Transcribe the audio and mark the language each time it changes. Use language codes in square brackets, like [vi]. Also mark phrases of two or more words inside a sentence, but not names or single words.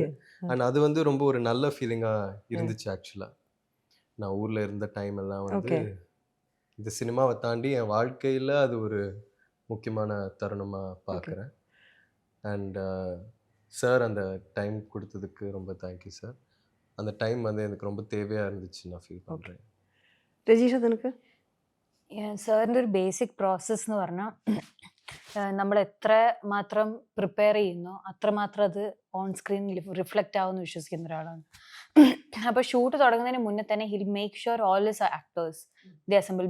[ta] அண்ட் அது வந்து ரொம்ப ஒரு நல்ல ஃபீலிங்காக இருந்துச்சு. ஆக்சுவலாக நான் ஊரில் இருந்த டைம் எல்லாம் வந்து இந்த சினிமாவை தாண்டி என் வாழ்க்கையில் அது ஒரு முக்கியமான தருணமாக பார்க்குறேன். அண்ட் சார் அந்த டைம் கொடுத்ததுக்கு ரொம்ப [en] thank you sir. [ta] அந்த டைம் வந்து எனக்கு ரொம்ப தேவையாக இருந்துச்சு, நான் ஃபீல் பண்ணுறேன். [ml] രജീഷ, നിനക്ക്? സാറിൻ്റെ ഒരു [en] basic process [ml] എന്ന് പറഞ്ഞാൽ നമ്മൾ എത്ര മാത്രം പ്രിപ്പയർ ചെയ്യുന്നോ അത്രമാത്രം അത് [en] on screenil reflect [ml] ആവുമെന്ന് വിശ്വസിക്കുന്ന ഒരാളാണ്. അപ്പോൾ ഷൂട്ട് തുടങ്ങുന്നതിന് മുന്നേ തന്നെ [en] he'll make sure all his actors the assemble.